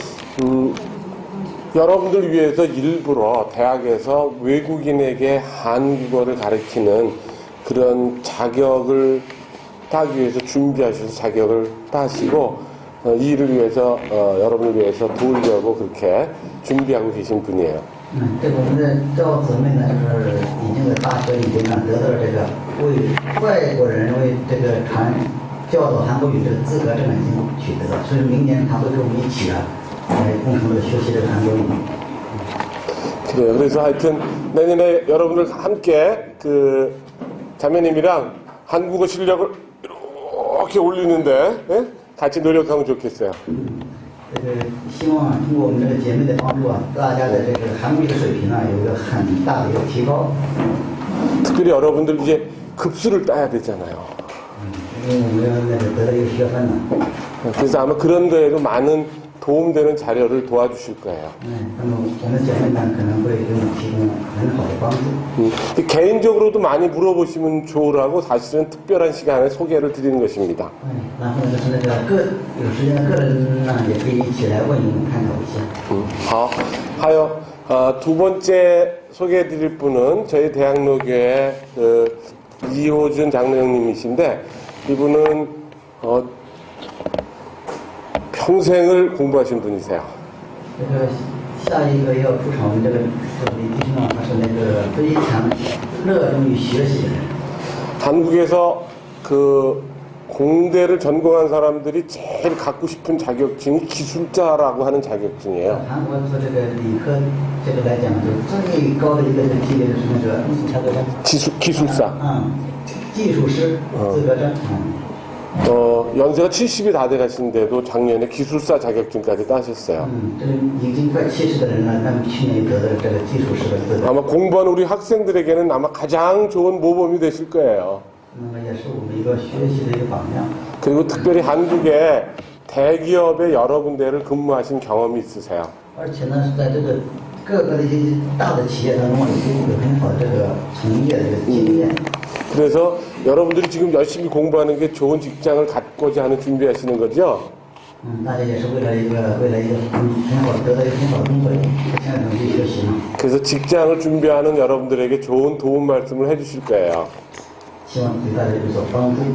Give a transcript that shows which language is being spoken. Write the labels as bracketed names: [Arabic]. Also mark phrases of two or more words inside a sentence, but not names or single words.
[Korean] 여러분들 위해서 일부러 대학에서 외국인에게 한국어를 가르치는 그런 자격을 따기 위해서 준비하셔서 자격을 따시고 이 일을 위해서 여러분을 위해서 도우려고 그렇게 준비하고 계신 분이에요. [Chinese] 这个我们的赵姊妹呢，就是已经在大学里边呢得到了这个为外国人为这个教导韩国语这个资格证已经取得，所以明年她会跟我们一起啊，共同的学习这个韩国语。 [Korean] 그래요. 그래서 하여튼 내년에 여러분들 함께 자매님이랑 한국어 실력을 이렇게 올리는데 같이 노력하면 좋겠어요. [Chinese] 希望通过我们这个姐妹的帮助啊，大家的这个韩语的水平啊有一个很大的一个提高。 [Korean] 특별히 여러분들 이제 급수를 따야 되잖아요. [Chinese] 因为我们那个得了一个学分了。 [Korean] 그래서 아마 그런 거에도 많은 도움되는 자료를 도와주실 거예요. [Chinese] 那么我们姐妹们可能会给我们提供很好的帮助。 [Korean] 개인적으로도 많이 물어보시면 좋으라고 사실은 특별한 시간에 소개를 드리는 것입니다. [Chinese] 然后呢，就是那个有时间的个人呢，也可以一起来问你们探讨一下。好, [Korean] 하여 두 번째 소개해드릴 분은 저희 대학로교회 이호준 장로님이신데 이분은 평생을 공부하신 분이세요. [Chinese] 这个下一个要出场我们这个李弟兄啊，他是那个非常热衷于学习的人。 [Korean] 한국에서 그 공대를 전공한 사람들이 제일 갖고 싶은 자격증이 기술자라고 하는 자격증이에요. [Chinese] 韩国做这个理科这个来讲，就最高的一个级别就是那个啥来着？ [Korean] 기술사. [Chinese] 技术师资格证。 [Korean] 연세가 70이 다 돼가시는데도 작년에 기술사 자격증까지 따셨어요. [Chinese] 这个已经快70的人了，他们去年得的这个技术师的资格。 [Korean] 아마 공부하는 우리 학생들에게는 아마 가장 좋은 모범이 되실 거예요. [Chinese] 那么也是我们一个学习的一个榜样。 [Korean] 그리고 특별히 한국의 대기업의 여러 군데를 근무하신 경험이 있으세요. [Chinese] 而且呢，是在这个各个的一些大的企业当中，有很好的这个从业的这个经验。 [Korean] 그래서 여러분들이 지금 열심히 공부하는 게 좋은 직장을 갖고자 하는 준비하시는 거죠? [Chinese] 大家也是为了一个很好得到一个很好的工作，现在努力学习嘛。 [Korean] 그래서 직장을 준비하는 여러분들에게 좋은 도움 말씀을 해주실 거예요. [Chinese] 希望对大家有所帮助。